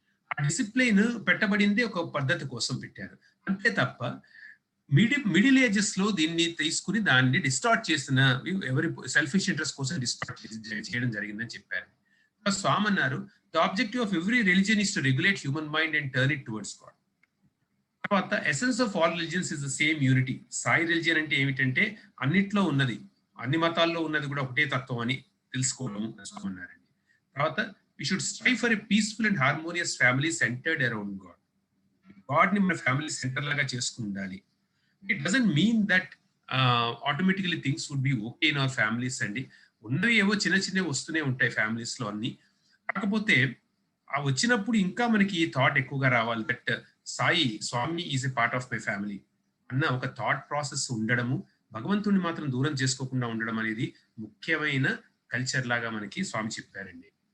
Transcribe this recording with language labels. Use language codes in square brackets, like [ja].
[te] ఆ డిసిప్లిన్ పెట్టబడింది ఒక పద్ధతి కోసం పెట్టారు, అంతే తప్ప మిడిల్ ఏజెస్ లో దీన్ని తీసుకుని దాన్ని డిస్టార్ట్ చేసిన ఎవరి సెల్ఫిష్ ఇంట్రెస్ట్ కోసం డిస్టార్ట్ చేయడం జరిగిందని చెప్పారు. స్వామి అన్నారు, [en] The objective of every religion is to regulate human mind and turn it towards God. [te] తర్వాత [en] Essence of all religions is the same unity. [te] Sai religion అంటే ఏమిటంటే అన్నిట్లో ఉన్నది, అన్ని మతాల్లో ఉన్నది కూడా ఒకటే తత్వం అని తెలుసుకోవడం అన్నారండి. [en] తర్వాత we should strive for a peaceful and harmonious family centered around God. [te] God ని మన ఫ్యామిలీ సెంటర్ లాగా చేసుకుని ఉండాలి. [en] it doesn't mean that automatically things would be okay in our families [te] అండి. ఉన్నవి ఏవో చిన్న చిన్నవి వస్తూనే ఉంటాయి ఫ్యామిలీస్ లో అన్ని. కాకపోతే ఆ వచ్చినప్పుడు ఇంకా మనకి ఈ థాట్ ఎక్కువగా రావాలి [en] that Swami is a part of my family [te] అన్న ఒక థాట్ ప్రాసెస్ ఉండడము, భగవంతుడిని మాత్రం దూరం చేసుకోకుండా ఉండడం అనేది ముఖ్యమైన కల్చర్ లాగా మనకి స్వామి చెప్పారండి.